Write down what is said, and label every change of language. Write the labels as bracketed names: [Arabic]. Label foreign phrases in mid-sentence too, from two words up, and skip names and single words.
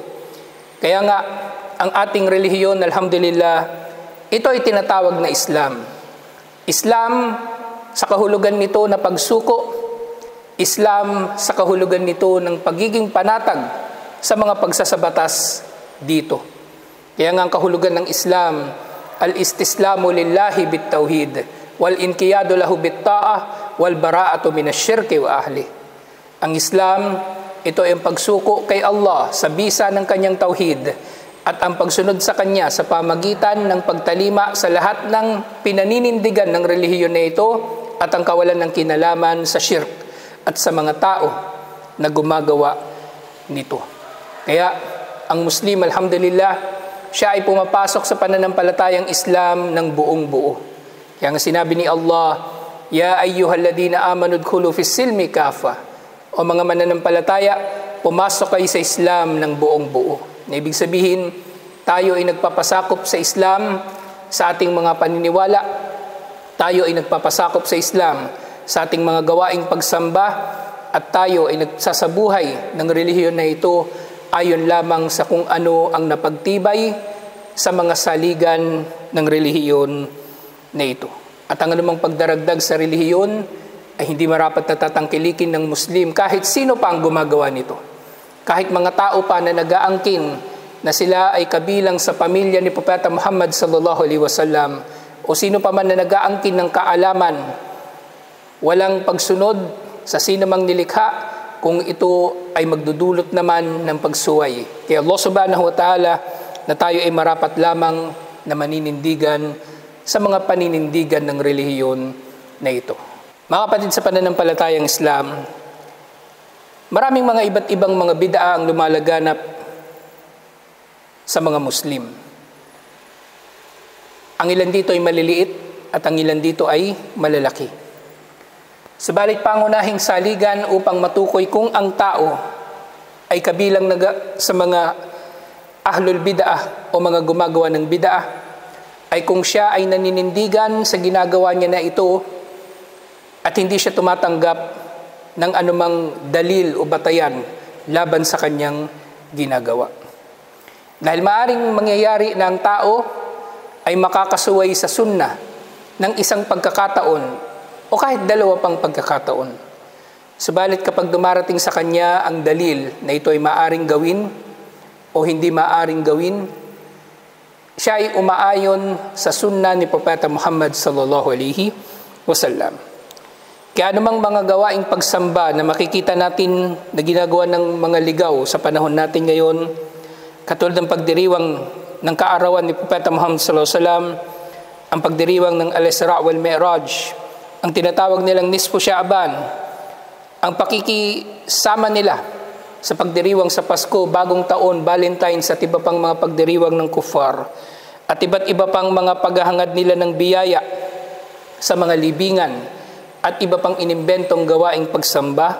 [Filipino] Kaya nga, ang ating relihiyon, alhamdulillah, ito ay tinatawag na Islam. Islam sa kahulugan nito na pagsuko, Islam sa kahulugan nito ng pagiging panatag sa mga pagsasabatas dito. Kaya nga ang kahulugan ng Islam, [Arabic] الاستسلام لله بالتوحيد والانقياد له بالطاعة والبراءة من الشرك وأهله. [Filipino] Ang Islam ito ay ang pagsuko kay Allah sa bisa ng kanyang tauhid at ang pagsunod sa kanya sa pamagitan ng pagtalima sa lahat ng pinaninindigan ng relihiyon na ito at ang kawalan ng kinalaman sa shirk at sa mga tao na gumagawa nito. Kaya ang Muslim, alhamdulillah, siya ay pumapasok sa pananampalatayang Islam ng buong buo. Kaya nga sinabi ni Allah, [Arabic] يا أيها الذين آمنوا ادخلوا في السلم كافة. [Filipino] O mga mananampalataya, pumasok kayo sa Islam ng buong buo. Na ibig sabihin, tayo ay nagpapasakop sa Islam sa ating mga paniniwala. Tayo ay nagpapasakop sa Islam sa ating mga gawaing pagsamba at tayo ay nagsasabuhay ng relihiyon na ito ayon lamang sa kung ano ang napagtibay sa mga saligan ng relihiyon na ito. At ang anumang pagdaragdag sa relihiyon ay hindi marapat na tatangkilikin ng Muslim kahit sino pa ang gumagawa nito. Kahit mga tao pa na nag-aangkin na sila ay kabilang sa pamilya ni Propeta Muhammad [Arabic] صلى الله عليه وسلم [Filipino] o sino pa man na nag-aangkin ng kaalaman, walang pagsunod sa sinumang nilikha kung ito ay magdudulot naman ng pagsuway. Kaya [Arabic] الله سبحانه وتعالى [Filipino] na tayo ay marapat lamang na maninindigan sa mga paninindigan ng relihiyon na ito. Mga kapatid sa pananampalatayang Islam, maraming mga iba't ibang mga bid'a ang lumalaganap sa mga Muslim. Ang ilan dito ay maliliit at ang ilan dito ay malalaki. Subalit pangunahing saligan upang matukoy kung ang tao ay kabilang sa mga [Arabic] أهل البدعة [Filipino] o mga gumagawa ng bid'ah ay kung siya ay naninindigan sa ginagawa niya na ito at hindi siya tumatanggap ng anumang dalil o batayan laban sa kanyang ginagawa. Dahil maaring mangyayari na ang tao ay makakasuway sa sunnah ng isang pagkakataon o kahit dalawa pang pagkakataon. Subalit kapag dumarating sa kanya ang dalil na ito ay maaring gawin o hindi maaring gawin, siya ay umaayon sa sunnah ni Propeta Muhammad [Arabic] صلى الله عليه وسلم. [Filipino] Kaya anumang mga gawaing pagsamba na makikita natin na ginagawa ng mga ligaw sa panahon natin ngayon, katulad ng pagdiriwang ng kaarawan ni Propeta Muhammad [Arabic] صلى الله عليه وسلم, [Filipino] ang pagdiriwang ng Al-Isra wal Mi'raj, ang tinatawag nilang Nisfu Sha'ban, ang pakikisama nila sa pagdiriwang sa Pasko, Bagong Taon, Valentine's at iba pang mga pagdiriwang ng kuffar at iba't iba pang mga paghahangad nila ng biyaya sa mga libingan at iba pang inimbentong gawaing pagsamba.